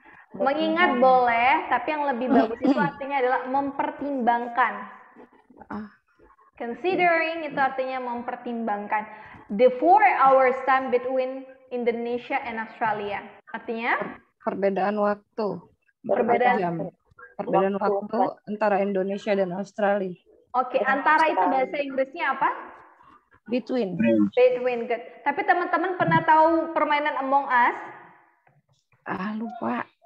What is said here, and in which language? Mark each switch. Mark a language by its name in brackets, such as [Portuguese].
[Indonesian] Mengingat boleh, tapi yang lebih bagus itu artinya adalah mempertimbangkan. Considering itu artinya mempertimbangkan. [English] The 4 hours time between Indonesia and Australia. [Indonesian] Artinya? Perbedaan waktu. Perbedaan waktu antara Indonesia dan Australia. Oke, antara itu bahasa Inggrisnya apa? [English] Between. Between, good. [Indonesian] Tapi teman-teman pernah tahu permainan Among Us? Lupa.